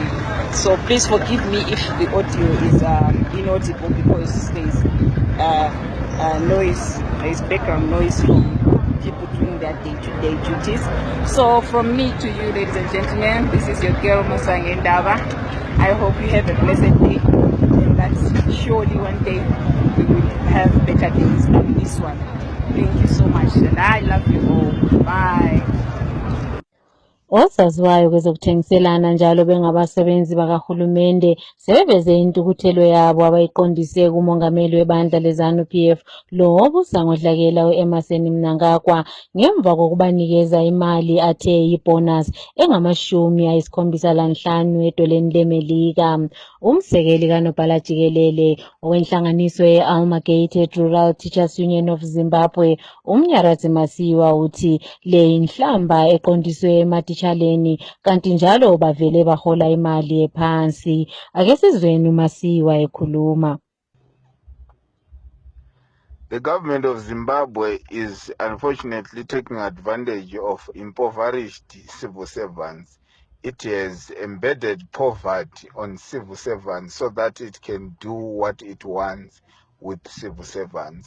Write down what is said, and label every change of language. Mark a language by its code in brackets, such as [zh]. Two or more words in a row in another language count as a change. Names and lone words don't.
[en] So please forgive me if the audio is inaudible because there is noise, there is background noise from people doing perform their day-to-day duties. So from me to you, ladies and gentlemen, this is your girl Maswange Ndaba. I hope you have a blessed day, and that surely one day we will have better days than this one. Thank you so much, and I love you all. Bye. [nd] Osaziwayo kwezokuthengiselana njalo bengabasebenzi bakahulumende sebeveze intukuthelo yabo abayiqondise kumongameli webandla leZANU-PF lo obusa ngodlakela u-Emmerson Mnangagwa ngemva kokubanikeza imali athe yibonus engama75 edoleni leMelika. Umsekeli kaNobhala Jikelele owenhlanganiso ye-Amalgamated Rural Teachers Union of Zimbabwe uMnyaradzi Masiwa uthi le inhlamba eqondiswe ematitshaleni kanti njalo bavele bahola imali ephansi. Ake sizweni uMasiwa ekhuluma. [en] The government of Zimbabwe is unfortunately taking advantage of impoverished civil servants. It has embedded poverty on civil servants so that it can do what it wants with civil servants.